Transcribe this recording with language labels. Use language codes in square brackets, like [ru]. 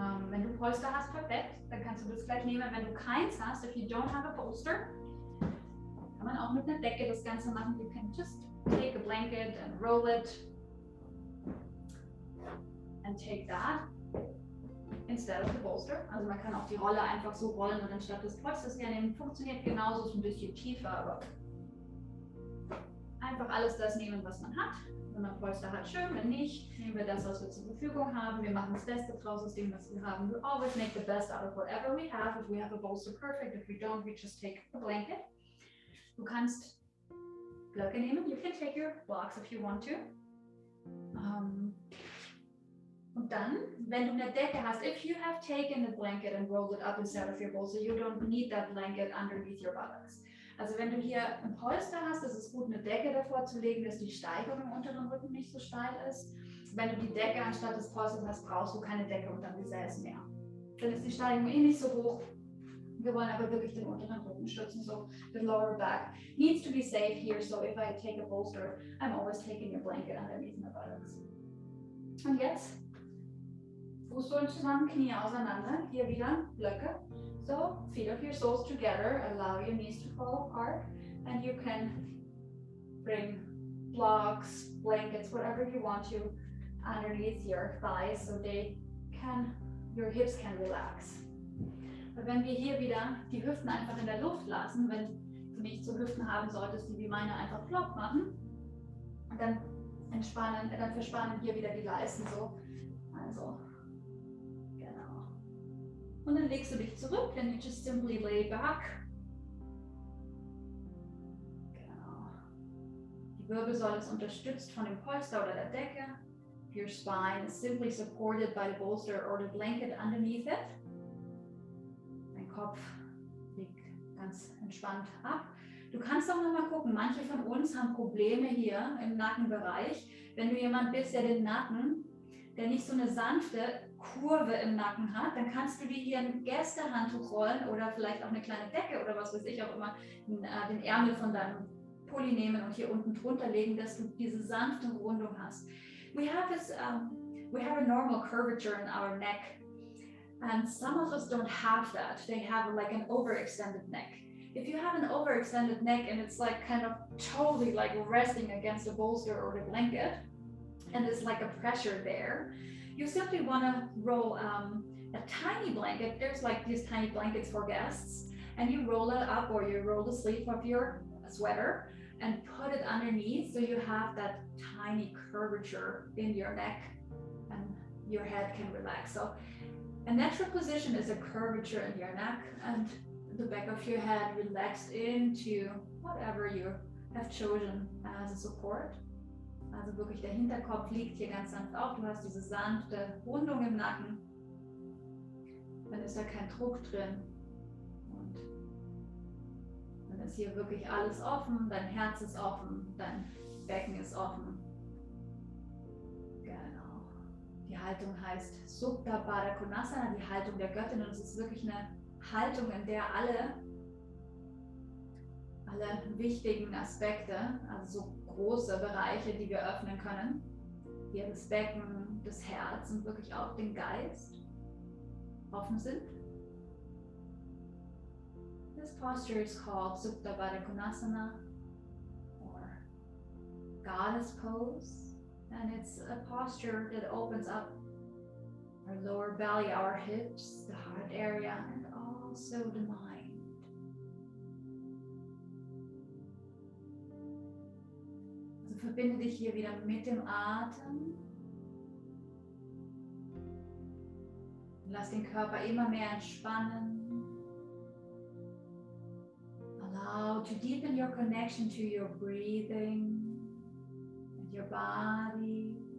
[de] Wenn du Polster hast, perfekt, dann kannst du das gleich nehmen. Wenn du keins hast, [en] if you don't have a bolster, [de] kann man auch mit einer Decke das Ganze machen. [en] You can just take a blanket and roll it and take that instead of the bolster. [de] Also man kann auch die Rolle einfach so rollen und anstatt des Polsters hernehmen. Funktioniert genauso, ist ein bisschen tiefer, aber einfach alles das nehmen, was man hat. Wenn man Polster hat, schön. Wenn nicht, nehmen wir das, was wir zur Verfügung haben. Wir machen das Beste draus aus dem, was wir haben. [en] We always make the best out of whatever we have. If we have a bolster, perfect. If we don't, we just take a blanket. [de] Du kannst Blöcke nehmen. [en] You can take your blocks if you want to. [de] Und dann, wenn du eine Decke hast, [en] if you have taken a blanket and rolled it up instead of your bolster, you don't need that blanket underneath your buttocks. [de] Also wenn du hier ein Polster hast, ist es gut, eine Decke davor zu legen, dass die Steigung im unteren Rücken nicht so steil ist. Wenn du die Decke anstatt des Polsters hast, brauchst du keine Decke unter dem Gesäß mehr. Dann ist die Steigung eh nicht so hoch. Wir wollen aber wirklich den unteren Rücken schützen, [en] so the lower back needs to be safe here. So if I take a bolster, I'm always taking a blanket underneath my buttocks. [de] Und jetzt Fußsohlen zusammen, Knie auseinander, hier wieder Blöcke. [en] So, feet of your soles together, allow your knees to fall apart, and you can bring blocks, blankets, whatever you want to, underneath your thighs, so your hips can relax. [de] Und wenn wir hier wieder die Hüften einfach in der Luft lassen, wenn du nicht so Hüften haben solltest, die wie meine einfach flop machen, und dann verspannen hier wieder die Leisten so. Also. Und dann legst du dich zurück, [en] then you just simply lay back. [de] Genau. Die Wirbelsäule ist unterstützt von dem Polster oder der Decke. [en] Your spine is simply supported by the bolster or the blanket underneath it. [de] Dein Kopf liegt ganz entspannt ab. Du kannst auch noch mal gucken, manche von uns haben Probleme hier im Nackenbereich. Wenn du jemand bist, der den Nacken, der nicht so eine sanfte Kurve im Nacken hat, dann kannst du dir hier ein Gästehandtuch rollen oder vielleicht auch eine kleine Decke oder was weiß ich auch immer, den Ärmel von deinem Pulli nehmen und hier unten drunter legen, dass du diese sanfte Rundung hast. [en] We have a normal curvature in our neck, and some of us don't have that. They have like an overextended neck. If you have an overextended neck and it's like kind of totally like resting against a bolster or the blanket, and there's like a pressure there, you simply want to roll a tiny blanket. There's like these tiny blankets for guests, and you roll it up or you roll the sleeve of your sweater and put it underneath so you have that tiny curvature in your neck and your head can relax. So a natural position is a curvature in your neck and the back of your head relaxed into whatever you have chosen as a support. [de] Also wirklich der Hinterkopf liegt hier ganz sanft auf. Du hast diese sanfte Rundung im Nacken. Dann ist da kein Druck drin. Und dann ist hier wirklich alles offen. Dein Herz ist offen. Dein Becken ist offen. Genau. Die Haltung heißt Supta Baddha Konasana, die Haltung der Göttin. Und es ist wirklich eine Haltung, in der alle wichtigen Aspekte, also so große Bereiche, die wir öffnen können, hier das Becken, das Herz und wirklich auch den Geist offen sind. [en] This posture is called Supta Baddha Konasana or Goddess Pose, and it's a posture that opens up our lower belly, our hips, the heart area, and also the mind. [de] Verbinde dich hier wieder mit dem Atem. Lass den Körper immer mehr entspannen. [en] Allow to deepen your connection to your breathing and your body.